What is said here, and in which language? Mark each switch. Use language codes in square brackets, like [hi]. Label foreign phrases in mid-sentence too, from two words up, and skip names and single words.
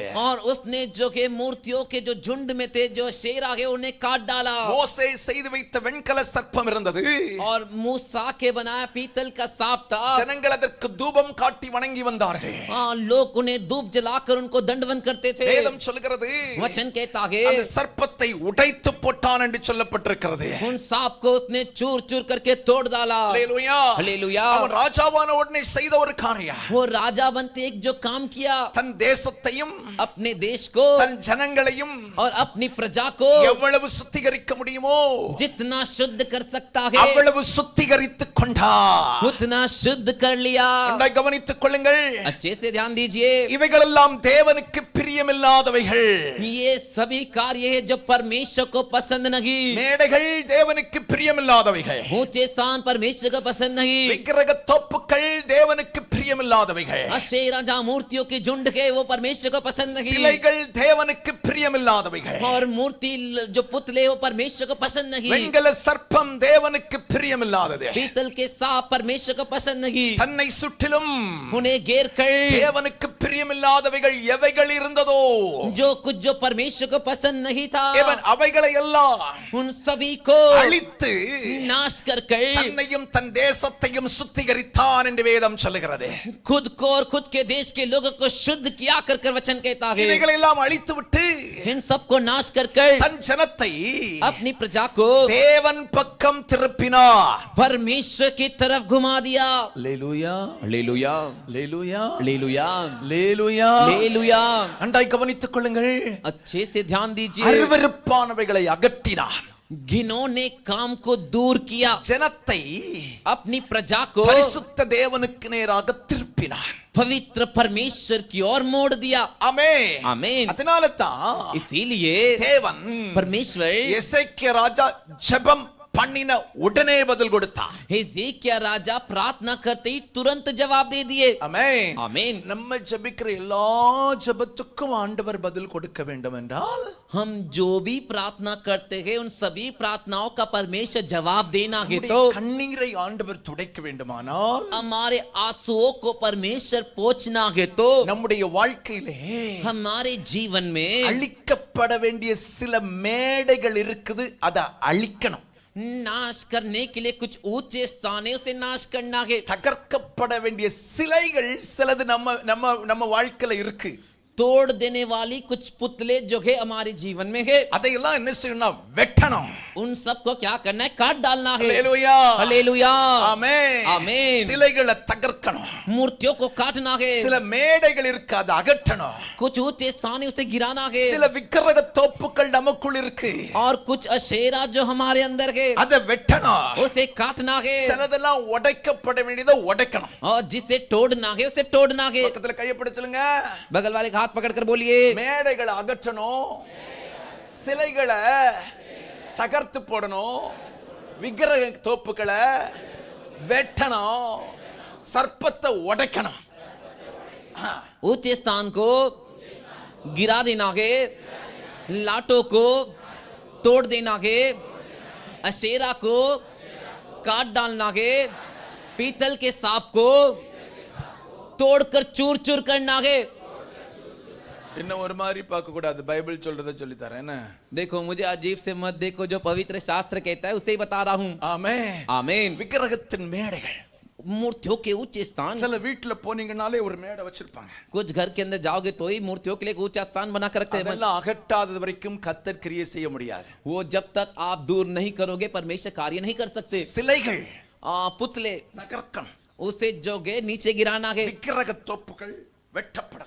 [hi] और उसने जो के मूर्तियों के जो झुंड में थे जो शेरा है उन्हें काट डाला. [ta] மோசே செய்து வைத்த வெண்கல சர்ப்பம் இருந்தது. [hi] और मूसा के बनाया पीतल का सांप था. [ta] ஜனங்கள் அதற்கு தூபம் காட்டி வணங்கி வந்தார்கள். [hi] लोग उन्हें धूप जलाकर उनको दंडवत करते थे. [ta] வேதம் சொல்கிறது, [hi] वचन कहता है [ta] அந்த சர்ப்பத்தை உடைத்து போட்டான் என்று சொல்லப்பட்டிருக்கிறது. [hi] उन सांप को उसने चूर चूर करके तोड़ डाला. [ta] அல்லேலூயா. [hi] हालेलुया. [ta] அவன் ராஜாவான உடனே செய்த ஒரு காரியம், [hi] वो राजा बनते एक जो काम किया [ta] தன் தேசத்தையும் [hi] अपने देश को [ta] தன் ஜனங்களையும் [hi] और अपनी प्रजा को [ta] எவ்வளவு சுத்திகரிக்க முடியுமோ [hi] जितना शुद्ध कर सकता है [ta] அவ்வளவு சுத்திகரித்துக் கொண்டார். [hi] उतना शुद्ध कर लिया। [ta] நன்றாய் கவனித்துக் கொள்ளுங்கள். [hi] अच्छे से ध्यान दीजिए, [ta] இவைகளெல்லாம் தேவனுக்கு பிரியமில்லாதவைகள். [hi] ये सभी कार्य है जो परमेश्वर को पसंद नहीं। [ta] மேடைகள் தேவனுக்கு பிரியமில்லாதவைகள். [hi] ऊंचे स्थान परमेश्वर को पसंद नहीं। [ta] விக்கிரக தோப்புகள் தேவனுக்கு பிரியமில்லாதவைகள். [hi] अशेरा जहाँ मूर्तियों के झुंड के वो परमेश्वर को पसंद नहीं। [ta] சிலைகள் தேவனுக்கு பிரியமில்லாதவைகள். [hi] और मूर्ति जो पुतले वो परमेश्वर को पसंद नहीं। [ta] வெண்கல சர்ப்பம் தேவனுக்கு பிரியமில்லாதது. [hi] पीतल के सांप परमेश्वर को पसंद नहीं। [ta] தன்னை சுற்றிலும் [hi] उन्हें घेर कर [ta] தேவனுக்கு பிரியமில்லாதவைகள் எவைகள் இருந்ததோ [hi] जो कुछ जो परमेश्वर को पसंद नहीं था, [ta] தேவன் அவைகளை எல்லாம் [hi] उन सभी को [ta] அழித்து [hi] नाश कर [ta] தன்னையும் தன் தேசத்தையும் சுத்திகரித்தான் என்று வேதம் சொல்லுகிறது. [hi] खुद को और खुद के देश के लोगों को शुद्ध किया कर वचन कहता है। [ta] இவைகளை எல்லாம் அழித்து விட்டு [hi] इन सबको नाश कर [ta] தன் ஜனத்தை [hi] अपनी प्रजा को [ta] தேவன் பக்கம் திருப்பினார். [hi] परमेश्वर की तरफ घुमा दिया। [ta] அல்லேலூயா, [hi] हालेलुया, [ta] அல்லேலூயா, [hi] हालेलुया, [ta] அல்லேலூயா. [hi] हालेलुया। [ta] நன்றாய் கவனித்துக் கொள்ளுங்கள். [hi] अच्छे से ध्यान दीजिए, [ta] அருவருப்பானவைகளை அகற்றினார். [hi] घिनौने काम को दूर किया, [ta] ஜனத்தை [hi] अपनी प्रजा को [ta] பரிசுத்த தேவனுக்கு நேராக திருப்பினார். [hi] पवित्र परमेश्वर की ओर मोड़ दिया। [ta] ஆமென், [hi] आमीन। [ta] அதனால தான் [hi] इसीलिए [ta] தேவன் [hi] परमेश्वर [ta] எசேக்கியா ராஜா ஜெபம் பண்ணின உடனே பதில் கொடுத்தார். [hi] हिजकिय्याह राजा प्रार्थना करते ही तुरंत जवाब दे दिए। [ta] ஆமென், [hi] आमीन। [ta] நம்ம ஜெபிக்கிற எல்லா ஜெபத்துக்கும் ஆண்டவர் பதில் கொடுக்க வேண்டும் என்றால் [hi] हम जो भी प्रार्थना करते हैं उन सभी प्रार्थनाओं का परमेश्वर जवाब देना है। [ta] நம்முடைய [hi] तो [ta] கண்ணீரை ஆண்டவர் துடைக்க வேண்டுமானால் [hi] हमारे आंसुओं को परमेश्वर पोंछना है। तो [ta] நம்முடைய வாழ்க்கையிலே [hi] हमारे जीवन में [ta] அழிக்கப்பட வேண்டிய சில மேடைகள் இருக்குது, அதை அழிக்கணும். [hi] नाश करने के लिए कुछ ऊंचे स्थान है, उसे नाश करना है। [ta] தகர்க்கப்பட வேண்டிய சிலைகள் சிலது நம்ம வாழ்க்கையில இருக்கு. [hi] तोड़ देने वाली कुछ पुतले जो है हमारे जीवन में है, [ta] அதையெல்லாம் என்ன செய்யணும்? வெட்டணும். [hi] उन सब को क्या करना है? काट डालना है। [ta] அல்லேலூயா, [hi] हालेलुया, [ta] ஆமென், ஆமென்। சிலைகளை தகர்க்கணும். [hi] मूर्तियों को काटना है। [ta] சில மேடைகள் இருக்கு, அதை அகற்றணும். [hi] कुछ ऊंचे स्थान है, उसे गिराना है। [ta] சில விக்கிரக தோப்புகள் நமக்குள் இருக்கு, [hi] और कुछ अशेरा जो हमारे अंदर है, [ta] அதை வெட்டணும். [hi] उसे काटना है। [ta] சிலதெல்லாம் உடைக்கப்பட வேண்டியதை உடைக்கணும். [hi] और जिसे तोड़ना है उसे तोड़ना है। [ta] பக்கத்துல கையை பிடிச்சுலுங்க. [hi] बगल वाले का हाथ पकड़कर बोलिए, [ta] மேடைகளை அகற்றணும், சிலைகளை தகர்த்து போடணும், விக்கிரக தோப்புகளை வெட்டணும், சர்ப்பத்தை உடைக்கணும். [hi] ऊंचे स्थान को गिरा देना है, लाटों को तोड़ देना है, अशेरा को काट डालना है, पीतल के सांप को तोड़कर चूर चूर करना है। [ta] இன்னும் ஒரு மாதிரி பார்க்க கூடாது, பைபிள் சொல்றத சொல்லி தரேன். [hi] देखो मुझे अजीब से मत देखो, जो पवित्र शास्त्र कहता है उसे ही बता रहा हूं। [ta] ஆமென், [hi] आमीन। [ta] விக்கிரகத்தின் மேடைகள். [hi] मूर्तियों के ऊंचे स्थान, [ta] சில வீட்டுல போனீங்கனாலே ஒரு மேடை வச்சிருப்பாங்க. [hi] कुछ घर के अंदर जाओगे तो ही मूर्तियों के लिए एक ऊंचा स्थान बना कर रखते हैं। [ta] அதெல்லாம் அகற்றாதது வரைக்கும் கர்த்தர் கிரியை செய்ய முடியாது. [hi] वो जब तक आप दूर नहीं करोगे परमेश्वर कार्य नहीं कर सकते। [ta] சிலைகள் [hi] पुतले [ta] தகர்க்கணும், [hi] उसे जो है नीचे गिराना है, [ta] விக்கிரக தோப்புகள் வெட்டப்படணும்,